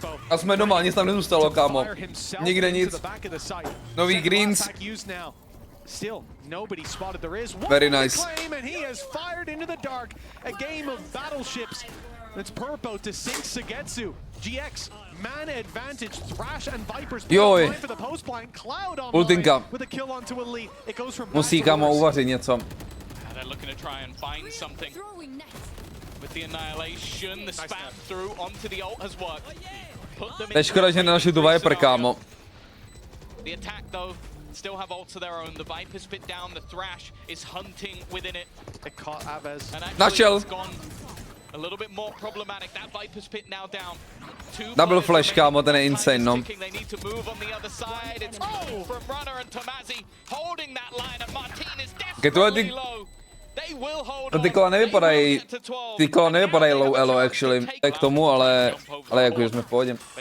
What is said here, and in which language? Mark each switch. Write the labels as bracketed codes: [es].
[cs] A jsme doma, nic tam nezůstalo, kámo. Nikde nic. Nový Greens. [en] Still, nobody spotted there is one very nice. Claim, and he has fired into the dark. A game of battleships. It's Purpo to sink Sugetsu. GX, man advantage, Thrash and Vipers for the post blind. Cloud online with a kill onto Elite. It goes from [cs] musí kámo uvařit něco. [en] They're looking to try and find something. With the annihilation, the spam through onto the ult has worked. [cs] To je škoda, že nenašli tu Viper, kámo. [en] The attack though. Still have ults of their own. The Viper's pit down. The Thrash is hunting within it. It caught Avez. And actually, it's gone a little bit more problematic. That Viper's pit now down. [cs] Double flash, kámo, ten je insane, no. [en] They need to move on the other side. It's from Runner and Tomazi holding that line, and Marteen is definitely low. They will hold on. [cs] Ty kola nevypadají low elo, [en] actually. [cs] Tak k tomu, ale jakože jsme v pohodě.